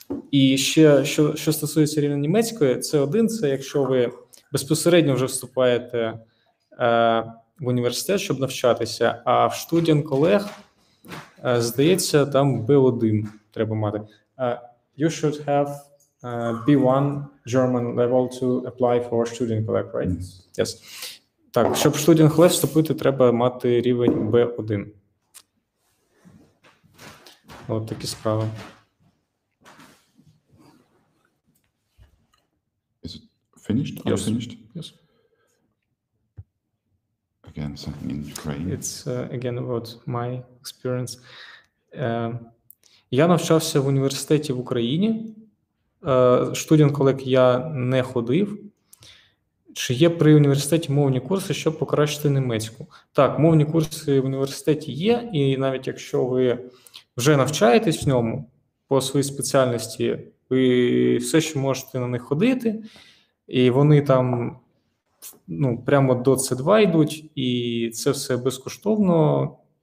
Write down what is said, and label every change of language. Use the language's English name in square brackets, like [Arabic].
[Ukrainian] І ще, що стосується рівня німецької, C1 – це якщо ви безпосередньо вже вступаєте в університет, щоб навчатися, а в Studienkolleg, здається, там B1 треба мати. [English] You should have B1 German level to apply for Studienkolleg, right? Yes. [Ukrainian] Так, щоб в Studienkolleg вступити, треба мати рівень B1. От такі справи. [English] Is it finished? Yes. Finished? Yes. Again, something in Ukraine. It's again about my experience. [Ukrainian] Я навчався в університеті в Україні. Studienkolleg я не ходив. Чи є при університеті мовні курси, щоб покращити німецьку? Так, мовні курси в університеті є, і навіть якщо ви вже навчаєтесь в ньому по своїй спеціальності, ви все ще можете на них ходити, і вони там, ну, прямо до C2 йдуть, і це все безкоштовно.